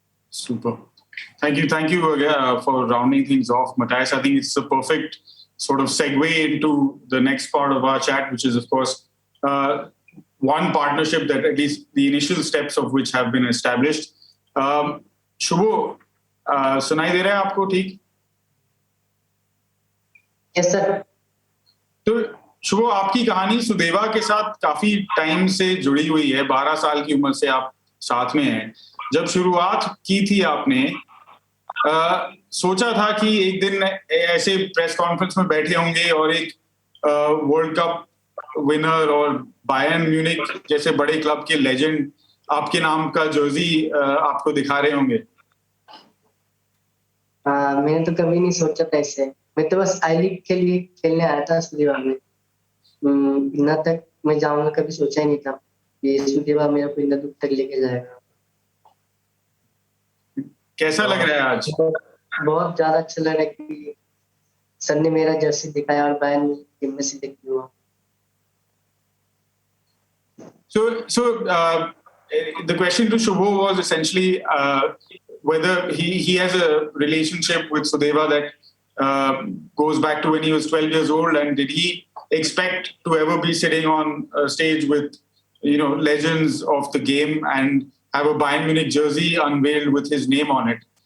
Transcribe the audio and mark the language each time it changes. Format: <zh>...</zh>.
<en>Super. Thank you for rounding things off, Matthias. I think it's a perfect sort of segue into the next part of our chat, which is, of course, one partnership that at least the initial steps of which have been established.</en> <hi>Shubho, सुनाई दे रहा है आपको ठीक?</hi> <en>Yes, sir.</en> <hi>तो शुभो, आपकी कहानी सुदेवा के साथ काफी टाइम से जुड़ी हुई है। 12 साल की उम्र से आप साथ में हैं। जब शुरुआत की थी आपने, सोचा था कि एक दिन ऐसे प्रेस कॉन्फ्रेंस में बैठे होंगे और एक वर्ल्ड कप विनर और बायर्न म्यूनिक जैसे बड़े क्लब के लेजेंड आपके नाम का जर्सी आपको दिखा रहे होंगे? मैंने तो कभी नहीं सोचा था ऐसे। मैं तो बस आई लीग के लिए खेलने आया था सुदेवा में। इतना तक मैं जाऊंगा कभी सोचा ही नहीं था कि सुदेवा मेरा को इतना दूर तक लेके जाएगा। कैसा लग रहा है आज? बहुत ज्यादा अच्छा लग रहा है कि सर ने मेरा जर्सी दिखाया और बायर्न टीम में सिलेक्ट हुआ।</hi> <en>So the question to Shubho was essentially whether he has a relationship with Sudeva that goes back to when he was 12 years old, and did he expect to ever be sitting on a stage with, you know, legends of the game and have a Bayern Munich jersey unveiled with his name on it?</en>